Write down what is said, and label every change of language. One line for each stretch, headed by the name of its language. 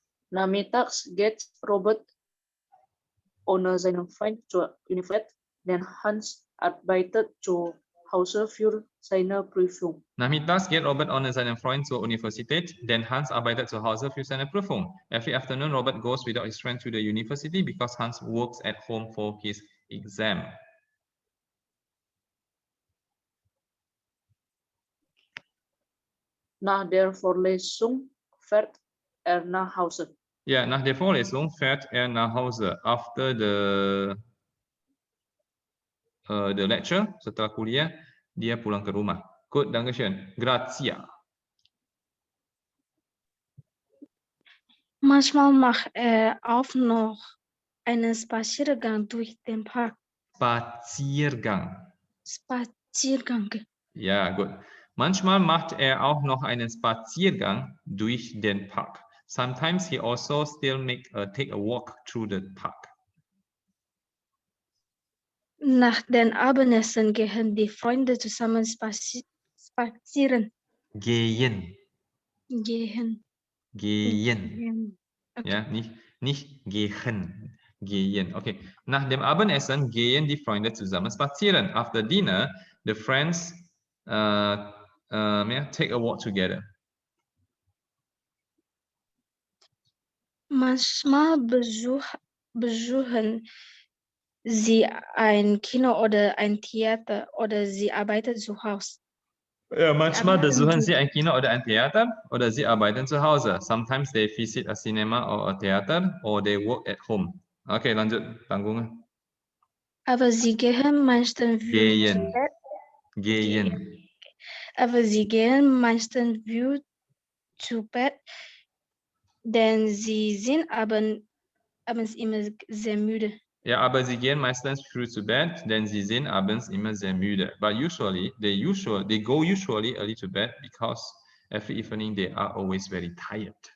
German: Nachmittags geht Robert ohne seinen Freund zur Universität, denn Hans arbeitet zu Hause für seine Prüfung. Nachmittags geht Robert ohne seinen Freund zur Universität, denn Hans arbeitet zu Hause für seine Prüfung.
English: Every afternoon, Robert goes without his friend to the university because Hans works at home for his exam.
German: Nach der Vorlesung fährt nach Hause. Ja, nach der Vorlesung fährt nach Hause.
English: After the lecture,
Indonesian: setelah kuliah, dia pulang ke rumah.
German: Gut, Dankeschön.
Indonesian: Grazie.
German: Manchmal macht auch noch einen Spaziergang durch den Park. Spaziergang. Spaziergang. Ja, gut. Manchmal macht auch noch einen Spaziergang durch den Park.
English: Sometimes he also still take a walk through the park.
German: Nach dem Abendessen gehen die Freunde zusammen spazieren. Gehen. Gehen. Gehen. Okay. Ja, nicht gehen. Gehen. Okay. Nach dem Abendessen gehen die Freunde zusammen spazieren.
English: After dinner, the friends take a walk together.
German: Manchmal besuchen sie ein Kino oder ein Theater oder sie arbeiten zu Hause. Ja, manchmal besuchen sie ein Kino oder ein Theater oder sie arbeiten zu Hause.
English: Sometimes they visit a cinema or a theater or they work at home.
Indonesian: Okay, lanjut tanggungan.
German: Aber sie gehen meistens Gehen. Gehen. Aber sie gehen meistens früh zu Bett, denn sie sind abends immer sehr müde. Ja, aber sie gehen meistens früh zu Bett, denn sie sind abends immer sehr müde.
English: But usually, they go usually early to bed because every evening they are always very tired.